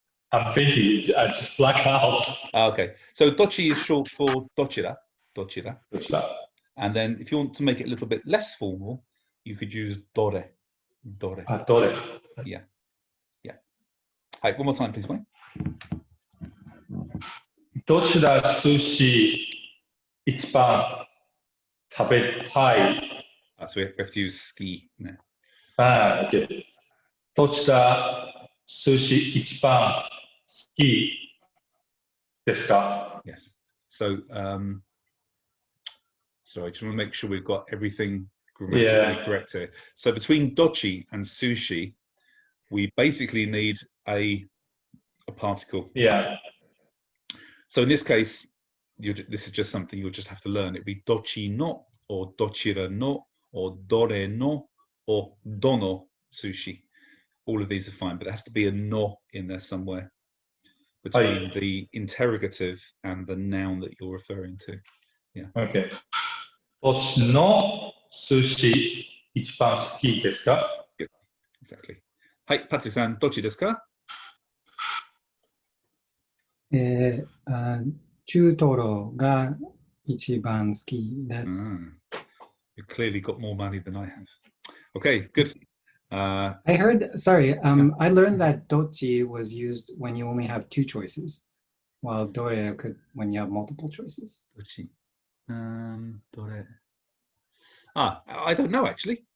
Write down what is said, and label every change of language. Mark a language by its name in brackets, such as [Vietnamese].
[English] I'm thinking, I just black out. Okay, so dochi is short for dochira, [Japanese] どちら [English] and then if you want to make it a little bit less formal, you could use dore. [Japanese] あ、どれ [English] Yeah. Hi, one more time, please, Wayne. [Japanese] どちら寿司一番食べたい [English] So we have to use ski now. あ、OK。 [Japanese] どちら寿司一番好きですか [English] Yes. So, sorry, I just want to make sure we've got everything grammatically Yeah. correct here. So between dochi and sushi, we basically need a particle. Yeah. So in this case, this is just something you'll just have to learn. It'd be dochi no, or dochira no, or dore no, or dono sushi. All of these are fine, but there has to be a no in there somewhere between the interrogative and the noun that you're referring to. OK。 [Japanese] どっちの寿司一番好きですか [English] Exactly. Hi, Patrick-san, dochi desu ka? [Japanese] 中トロが一番好きです。 [English] You've clearly got more money than I have. Okay, good. I heard, sorry, I learned that dochi was used when you only have two choices, while dore could when you have multiple choices. Dochi. Dore. I don't know actually.